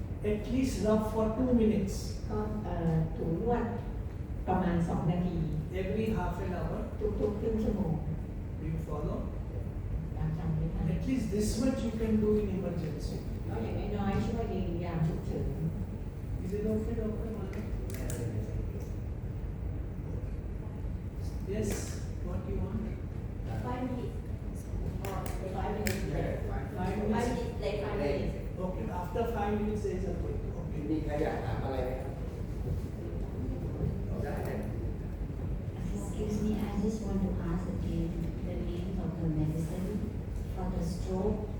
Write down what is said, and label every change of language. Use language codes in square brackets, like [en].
[en] At least rub for 2 minutes [th] ก็ถูนวดประมาณ 2 นาที [en] every half an hour. [th] ทุกๆครึ่งชั่วโมง [en] Do you follow? [th] ตามจำไว้ค่ะ [en] At least this much you can do in emergency. [th] ก็อย่างน้อยๆช่วยในยามฉุกเฉิน [en] Is it okay, Doctor? Yes, what do you want? 5 minutes. Or 5 minutes. Yeah, 5 5 minutes. minutes, like 5 minutes. Okay, after 5 minutes there is a break. Okay. [th] มีใครอยากถามอะไรไหมครับได้ [en] Excuse me, I just want to ask again the names of the medicine for the stroke.